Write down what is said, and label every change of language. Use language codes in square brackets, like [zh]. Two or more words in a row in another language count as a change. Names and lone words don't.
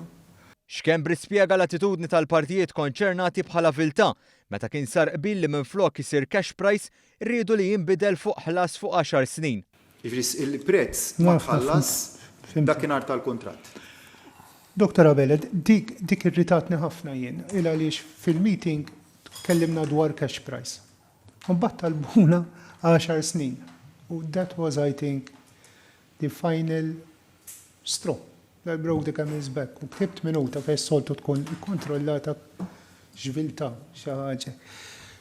[mt] Xkembri spjega l-attitudni tal-partijiet konċernati bħala viltà meta kien sar qbil li minflok isir [en] cash price [mt] rridu li jinbidel fuq ħlas fuq 10 snin. Il-prezz ma tħallas dakinhar tal-kuntratt. Dr. Abele, dik irritatni ħafna jien, għaliex fil-meeting kellimna dwar [en] cash price. [mt] Mbagħad talbuna 10 snin. [en] U that was, I think, the final straw. That broke the camel's back. [mt] U ktibt minuta fejn soltu tkun ikkontrollata ġvilta xi ħaġa.